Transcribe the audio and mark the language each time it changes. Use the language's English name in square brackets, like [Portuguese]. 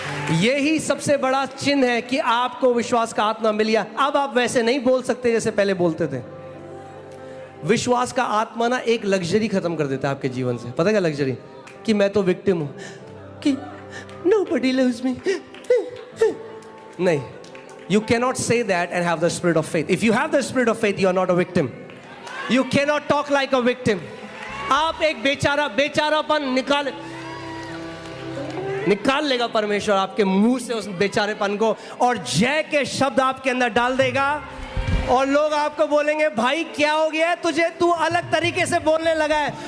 [Hindi] यही सबसे बड़ा चिन्ह है कि आपको विश्वास का आत्मा मिल गया। अब आप वैसे नहीं बोल सकते जैसे पहले बोलते थे। विश्वास का आत्मा ना एक लग्जरी खत्म कर देता है आपके जीवन से। पता है क्या लग्जरी? कि मैं तो विक्टिम हूं, कि [English] nobody loves me। [Hindi] नहीं, [English] you cannot say that and have the spirit of faith. If you have the spirit of faith, you are not a victim. You cannot talk like a victim. [Hindi] आप एक बेचारापन निकाल लेगा परमेश्वर आपके मुंह से उस बेचारेपन को, और जय के शब्द आपके अंदर डाल देगा, और लोग आपको बोलेंगे भाई क्या हो गया है तुझे, तू अलग तरीके से बोलने लगा है।